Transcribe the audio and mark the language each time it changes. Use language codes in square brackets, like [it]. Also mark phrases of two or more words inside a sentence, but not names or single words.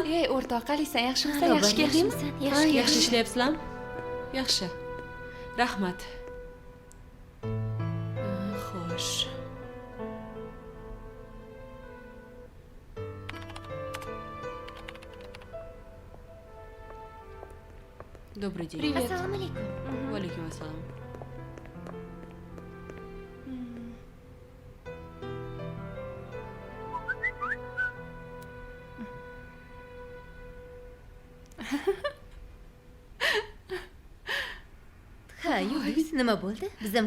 [uz] Ey, o'rtoq, qalaysan? Yaxshimisan? Yaxshi keldingmi? Yaxshi ishlayapsizlarmi? Yaxshi. Rahmat. Xo'sh. [ru] Добрый день. Привет. [uz] Assalomu alaykum. Va alaykum assalom. Ha, Yulduz, nima bo'ldi? Biz ham